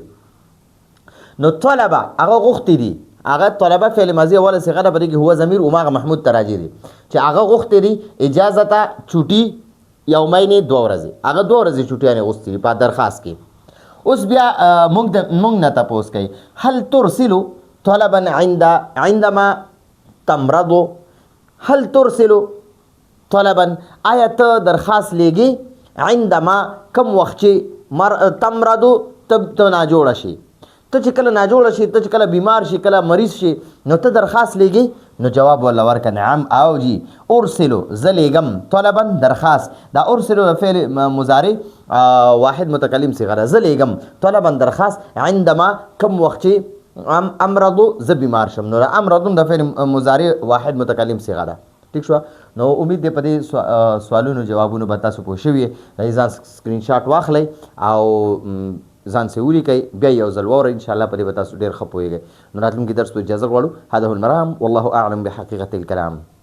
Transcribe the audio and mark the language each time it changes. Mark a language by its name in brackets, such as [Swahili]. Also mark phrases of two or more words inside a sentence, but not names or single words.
[Pashto] نو طلبه هغه غوښتې دي، هغه طلبه فعل ماضي اوله صیغه ده، په دې کې هو ضمیر هماغه محمود ته راجع دی چې هغه غوښتې دي اجازته چوټي یومین 2 ورځې، هغه 2 ورځې چوټیانې غوښتې دي په درخواست کې. اوس بیا موږ نه تپوس کوي، [Arabic] هل ترسلو طلبا عندما تمرض. هل ترسلو طلبا [Pashto] آیا ته درخواست لیږي عندما کم وخت چې تمرضو ته ناجوړه شي. ته چې کله ناجوړه شي، ته چې کله بیمار شي، کله مریض شي، نو ته درخواست لیږي. نو جواب ورله ورکړه نعم او جی. ارسلو زه لیږم، طلبا درخواست، دا ارسلو فعل مضارع واحد متکلم صیغه ده. زه لیږم طلبا درخواست عندما کم وخت چې امرضو زه بیمار شم. نو امرضو د فعل مضارع واحد متکلم صیغه ده. ٹھیک شو. نو امید دی په دې سوالونو جوابونو به تاسو پوه شوي یې. ځان سکرین شاټ واخلئ او ځان سې ولیکئ، بیا یو ځل واورئ، انشاءالله په دې به تاسو ډېر ښه پوهېږئ. نو راتلونکي درس ته اجازه غواړو. [Arabic] هذا هو المرام والله اعلم بحقیقة الکلام.